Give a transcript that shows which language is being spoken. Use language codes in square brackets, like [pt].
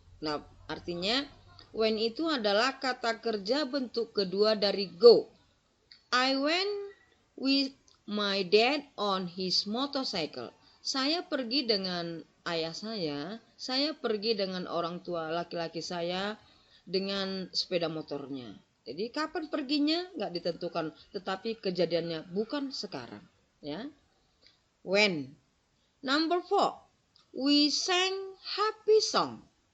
[id] Nah, artinya when itu adalah kata kerja bentuk kedua dari go. [en] I went with my dad on his motorcycle. [id] Saya pergi dengan ayah saya pergi dengan orang tua laki-laki saya dengan sepeda motornya. Jadi kapan perginya nggak ditentukan, tetapi kejadiannya bukan sekarang, ya. [en] When. Number 4. We sang happy song.